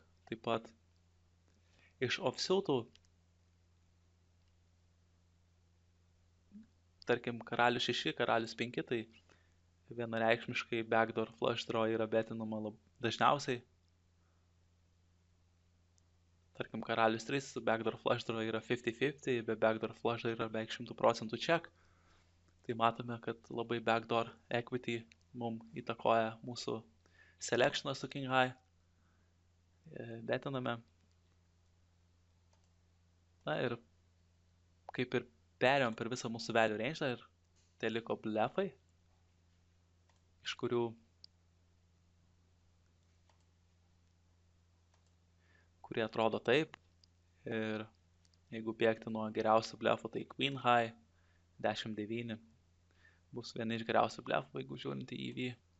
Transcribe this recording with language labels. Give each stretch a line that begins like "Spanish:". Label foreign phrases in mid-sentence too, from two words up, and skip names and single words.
Lithuanian: Taip pat iš offsuitų, tarkim, karalius 6, karalius 5, tai vienareikšmiškai
English: backdoor flush draw
Lithuanian: yra betinama dažniausiai. Tarkim, karalius 3,
English: backdoor flush draw
Lithuanian: yra 50-50, be
English: backdoor flush draw
Lithuanian: yra beveik 100% check. Tai matome, kad labai
English: backdoor equity
Lithuanian: mums įtakoja mūsų selectioną su
English: king high.
Lithuanian: Betiname. Na ir kaip ir perėjom per visą mūsų
English: value range
Lithuanian: ir tai liko blefai, iš kurių kurie atrodo taip. Ir jeigu bėgti nuo geriausių blefų, tai
English: queen high
Lithuanian: 10-9 bus vieni iš geriausių blefų, jeigu žiūrint į EV.